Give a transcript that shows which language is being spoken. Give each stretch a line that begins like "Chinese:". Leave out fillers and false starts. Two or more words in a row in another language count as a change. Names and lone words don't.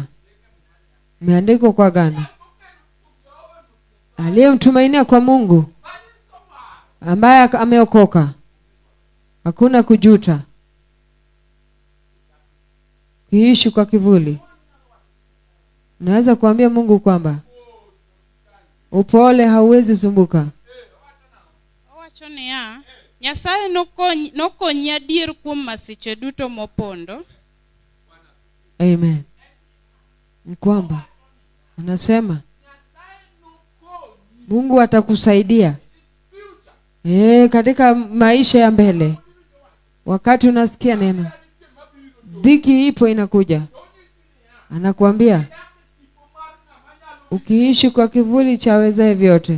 Swahili: Imeandikwa kwa agano, aliyemtumainia kwa Mungu ambaye ameokoka, hakuna kujuta. Kiishi kwa kivuli. Naweza kuambia Mungu kwamba upole hauwezi sumbuka.
Luo (Kenya and Tanzania): Wacho niya, Nyasaye nokonyi adier kuom masiche duto mopondo.
Swahili: Amen. Ni kwamba anasema Mungu atakusaidia katika maisha ya mbele. Wakati unasikia neno dhiki ipo inakuja, anakuambia ukiishi kwa kivuli cha awezaye vyote.